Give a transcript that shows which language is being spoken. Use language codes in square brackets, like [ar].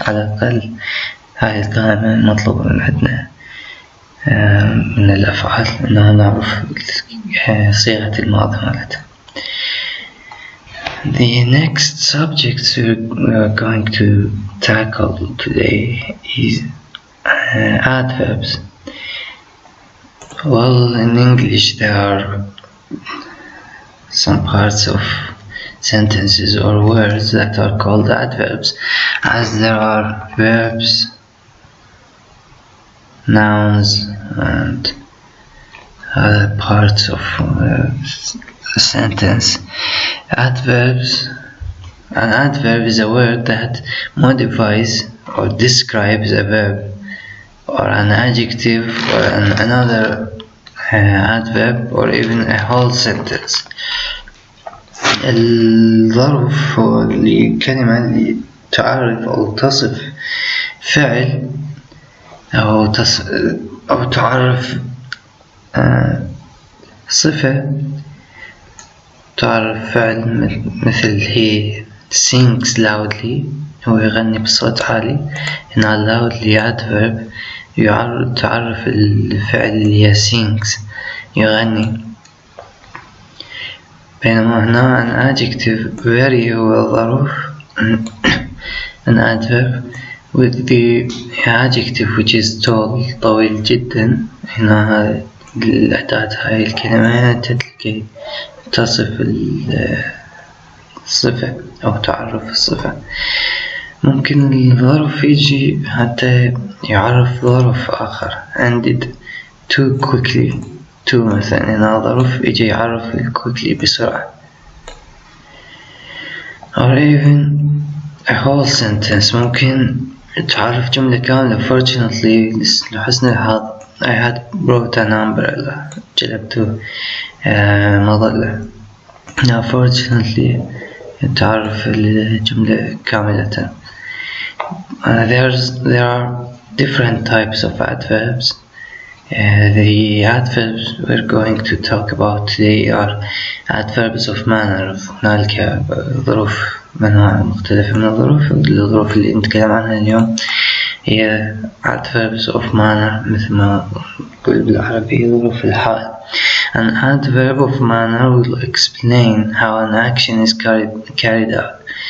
[ar] على الأقل هاي القائمة مطلوبة من عندنا من الأفعال إنه نعرف صيغة الماضي مالتها. [en] The next subject we are going to tackle today is adverbs. Well, in English there are some parts of sentences or words that are called adverbs, as there are verbs, nouns, and other parts of a sentence. Adverbs. An adverb is a word that modifies or describes a verb or an adjective or another adverb or even a whole sentence. [ar] الظرف هو الكلمة اللي تعرف أو تصف فعل أو تعرف صفة، تعرف فعل مثل [en] he sings loudly، [ar] هو يغني بصوت عالي. هنا loudly adverb تعرف الفعل اللي هي sings يغني. بينما هنا [en] an adjective very [ar] هو الظرف [en] an adverb with the adjective which is tall [ar] طويل جدا. هنا الأداة هاي الكلمة تلقي تصف الصفة أو تعرف الصفة. ممكن الظرف يجي حتى يعرف ظرف آخر [en] ended too quickly [ar] to مثلا. هنا ظرف يجي يعرف quickly بسرعة. [en] or even a whole sentence [ar] ممكن تعرف جملة كاملة. [en] fortunately [ar] لحسن الحظ [en] I had brought an umbrella [ar] جلبت مظلة. now fortunately تعرف الجملة كاملة. [en] there are different types of adverbs. The adverbs we're going to talk about today are adverbs of manner. [ar] هنالك ظروف منها مختلفة من الظروف اللي نتكلم عنها اليوم هي adverbs of manner، مثل ما نقول بالعربي ظروف الحال. [en] An adverb of manner will explain how an action is carried out.